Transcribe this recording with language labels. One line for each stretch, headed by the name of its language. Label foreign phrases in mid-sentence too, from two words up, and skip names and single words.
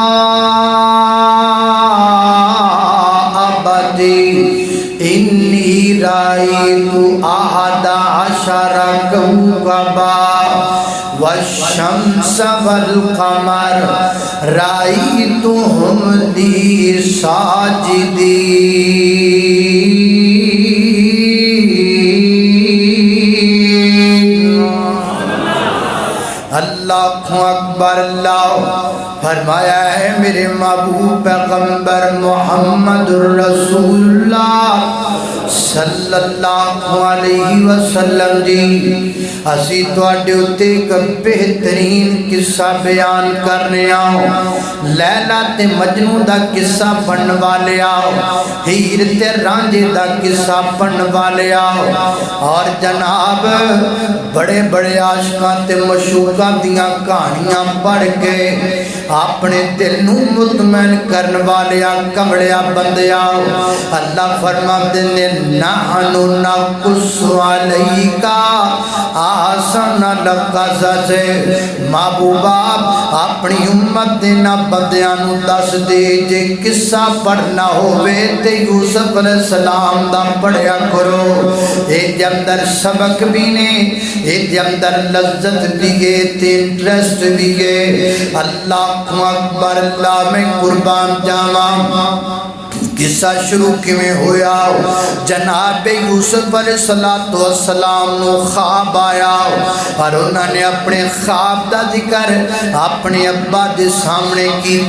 Arabic: أَبَتِ إِنِّي رَأَيْتُ أَحَدَ عَشَرَ كَوْكَبًا والشمس والقمر رأيتهم لي ساجدين۔
Urdu: اللہ اکبر۔ اللہ فرمایا ہے میرے محبوب پیغمبر محمد رسول اللہ
Arabic: صلی اللہ علیہ وسلم
Urdu: جی
Punjabi: اسی تواڈے اُتے ایک بہترین قصہ بیان کرنے آؤ، لیلا تے مجنوں دا قصہ پڑھن والے آؤ، ہیر تے رانجے دا قصہ پڑھن والے آؤ، اور جناب بڑے بڑے عاشقاں تے مشوقاں دیاں کہانیاں پڑھ کے اپنے دل نو مطمئن کرن والے کمڑیا بندے آؤ۔
Urdu: اللہ فرماتے ہیں
Arabic: نحن نقص علیک احسن القصص،
Punjabi: محبوبہ اپنی امت دے نہ بندیاں نو دس دے جے قصہ پڑھنا ہووے تے یوسف
Arabic: علیہ السلام
Punjabi: دا پڑھیا کرو، اے دے اندر سبق بھی نے، اے دے اندر لذت بھی ہے تے انٹرسٹ بھی ہے۔
Arabic: اللہ اکبر۔
Punjabi: اللہ میں قربان جاواں، قصہ شروع کیویں ہویا؟ جناب یوسف
Arabic: علیہ السلام
Punjabi: نو خواب آیا اور انہوں نے اپنے خواب دا ذکر اپنے ابا دے سامنے کیتا۔